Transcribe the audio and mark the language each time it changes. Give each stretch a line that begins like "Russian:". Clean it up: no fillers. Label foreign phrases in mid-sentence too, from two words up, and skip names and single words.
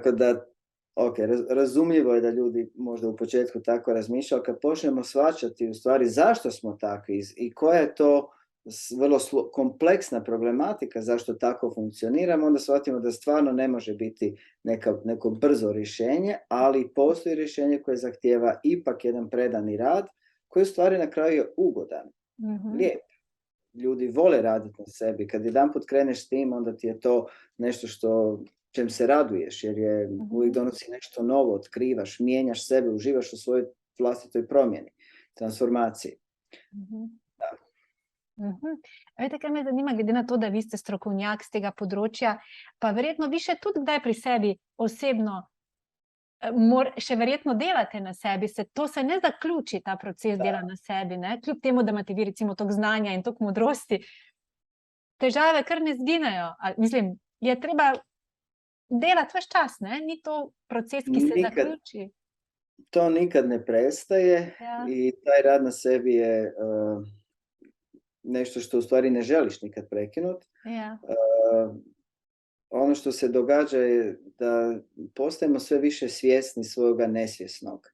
Croatian: Tako da Ok, razumljivo je da ljudi možda u početku tako razmišljaju, kad počnemo shvaćati u stvari zašto smo takvi i koja je to vrlo kompleksna problematika zašto tako funkcioniramo, onda shvatimo da stvarno ne može biti neko brzo rješenje, ali postoji rješenje koje zahtijeva ipak jedan predani rad, koji u stvari na kraju je ugodan, lijep. Ljudi vole raditi na sebi. Kad jedanput kreneš s tim, onda ti je to nešto čem se raduješ, jer je uvijek donosi nešto novo, otkrivaš, mijenjaš sebe, uživaš u svojoj vlastitoj promjeni, transformaciji.
Slovenian: Da. Veste, kaj me zanima, glede na to, da vi ste strokovnjak z tega področja, pa verjetno vi še tudi kdaj pri sebi osebno še verjetno delate na sebi, to se ne zaključi, ta proces dela na sebi, ne? Kljub temu, da imate vi recimo toliko znanja in toliko modrosti, težave kar ne zginejo. Mislim, je treba delati ves čas, ne? Ni to proces, ki se zaključi.
Croatian: To nikad ne prestaje i taj rad na sebi je nešto što u stvari ne želiš nikad prekinuti. Ono što se događa je da postajemo sve više svjesni svoga nesvjesnog.